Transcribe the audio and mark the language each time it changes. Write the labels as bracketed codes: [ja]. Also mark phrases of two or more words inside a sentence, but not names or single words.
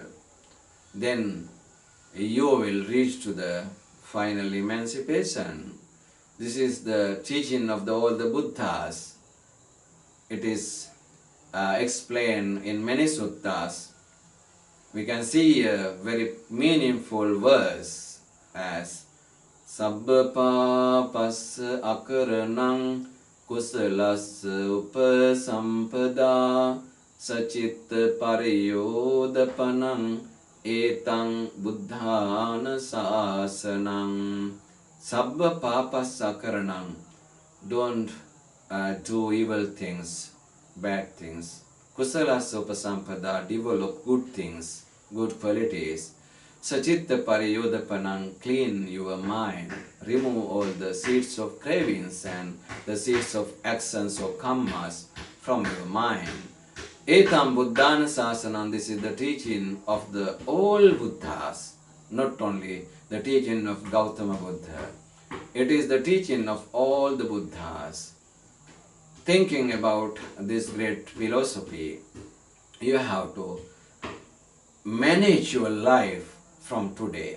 [en] Then you will reach to the final emancipation. This is the teaching of all the Buddhas. It is explained in many suttas. We can see a very meaningful verse as [pi] Sabba papassa akaranang kusalassa upasampada sacitta pariyodapanang etang buddhana sasanang. Sabba papassa akaranang. [en] Don't do evil things, bad things. [pi] Kusalasa upasampada, [en] develop good things, good qualities. [pi] Sachitta pariyodapanang, [en] clean your mind. Remove all the seeds of cravings and the seeds of actions or karmas from your mind. [pi] Etam buddhana sasanam, [en] this is the teaching of the all Buddhas, not only the teaching of Gautama Buddha. It is the teaching of all the Buddhas. Thinking about this great philosophy, you have to manage your life from today.